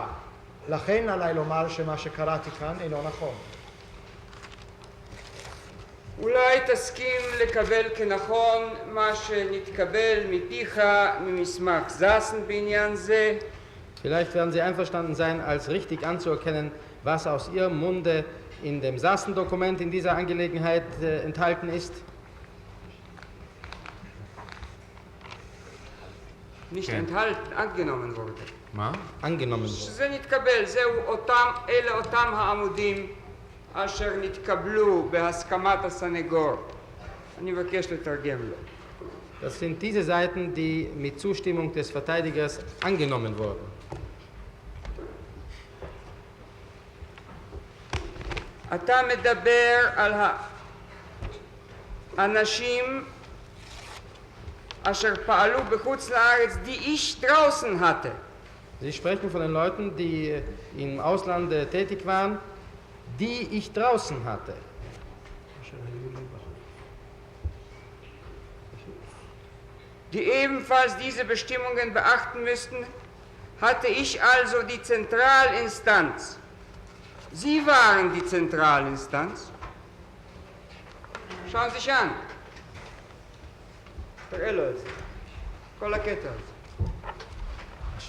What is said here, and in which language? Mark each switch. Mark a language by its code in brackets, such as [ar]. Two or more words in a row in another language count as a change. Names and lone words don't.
[he] לכן עליי לומר שמה שקראתי כאן אינו נכון. אולי תסכים לקבל כנכון מה שנתקבל מפיך ממסמך זסן בעניין זה? [de] Vielleicht werden Sie einverstanden sein, als richtig anzuerkennen, was aus Ihrem Munde in dem Sassen-Dokument in dieser Angelegenheit enthalten ist. Nicht enthalten, angenommen wurde. [he] מה? [de] angenommen wurde. [he] שזה נתקבל, אלה אותם העמודים אשר נתקבלו בהסכמת הסנגור. אני מבקש לתרגם לו. [de] Das sind diese Seiten, die mit Zustimmung des Verteidigers angenommen wurden. [he] אתה מדבר על האנשים אשר פעלו בחוץ לארץ, [de] die ich draußen hatte. Sie sprechen von den Leuten, die im Ausland tätig waren, die ich draußen hatte. Die ebenfalls diese Bestimmungen beachten müssten, hatte ich also die Zentralinstanz. Sie waren die Zentralinstanz. Schauen Sie sich an. [he] תראה לו את זה. כל הקטע הזה.